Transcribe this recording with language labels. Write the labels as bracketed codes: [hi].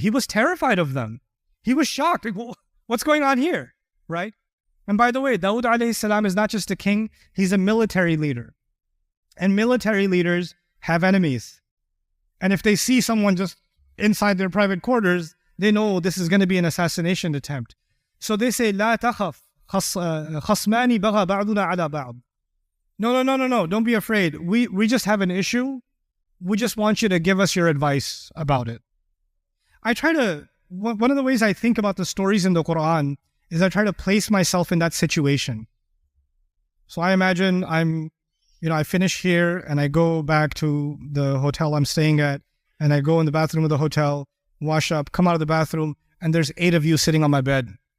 [en] He was terrified of them. He was shocked. Like, well, what's going on here? Right? And by the way, Dawud alayhi salam is not just a king. He's a military leader. And military leaders have enemies. And if they see someone just inside their private quarters, they know this is going to be an assassination attempt. So they say, [ar] لا تخف خصمان بغى بعضنا على بعض. [en] No. Don't be afraid. We just have an issue. We just want you to give us your advice about it. One of the ways I think about the stories in the Quran is I try to place myself in that situation. So I imagine I finish here and I go back to the hotel I'm staying at, and I go in the bathroom of the hotel, wash up, come out of the bathroom, and there's 8 of you sitting on my bed.